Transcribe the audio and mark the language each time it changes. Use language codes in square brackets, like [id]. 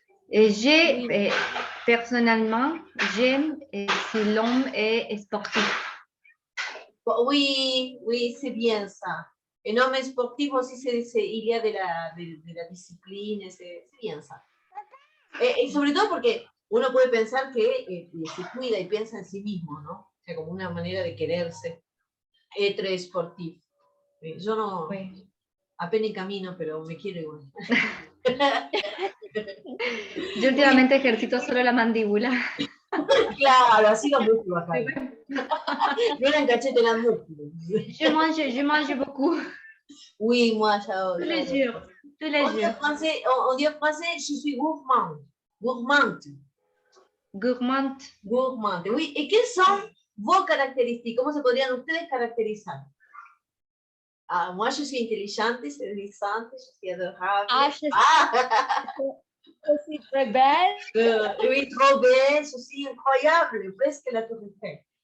[fr] Et personnellement, j'aime si l'homme est sportif. Oui, c'est bien ça. Un homme sportif aussi, il y a de la disciplina, c'est bien ça. [es] Y sobre todo porque uno puede pensar que se cuida y piensa en sí mismo, ¿no? O sea, como una manera de quererse. [fr] Être sportif. [es] Yo no, [fr] Oui. [es] apenas camino, pero me quiero igual. Yo últimamente ejercito solo la mandíbula. Claro, así los músculos acá. No eran cachete, eran músculos. [fr] Je mange beaucoup. Oui, moi, ça. Tous les jours. Tous les On dit en jours. français, je suis gourmande. Gourmande. Gourmande. Gourmande. Oui, et quelles sont vos caractéristiques? [es] ¿Cómo se podrían ustedes caracterizar? [fr] Ah, moi, je suis intelligente, séduisante, je suis adorable. Je suis très belle. Oui, trop belle, je suis incroyable, presque la Tour Eiffel.